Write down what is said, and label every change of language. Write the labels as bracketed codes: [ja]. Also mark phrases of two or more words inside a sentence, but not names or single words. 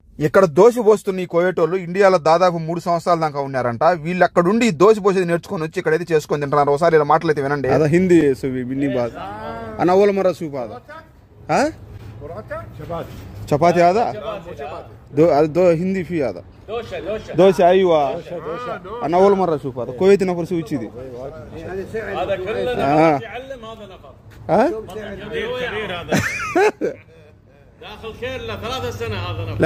[te] ఇక్కడ దోశ పోస్తున్న ఈ కోయేటోళ్ళు ఇండియాలో దాదాపు 3 సంవత్సరాల దాకా ఉన్నారంట. వీళ్ళు అక్కడుండి దోశ పోసేది నేర్చుకొని వచ్చి ఇక్కడైతే చేసుకొని తింటున్నారు. ఒకసారి ఇలా మాటలైతే వినండి. [ar] هذا هندي يسوي بني بعض. انا اول مره اشوف هذا. ها شباتي هذا دو هندي في هذا دوشه ايوه انا اول مره اشوف هذا كويتي نفر سوي كذي هذا كله يعلم هذا نفر كبير هذا داخل خير له 3 سنة هذا نفر.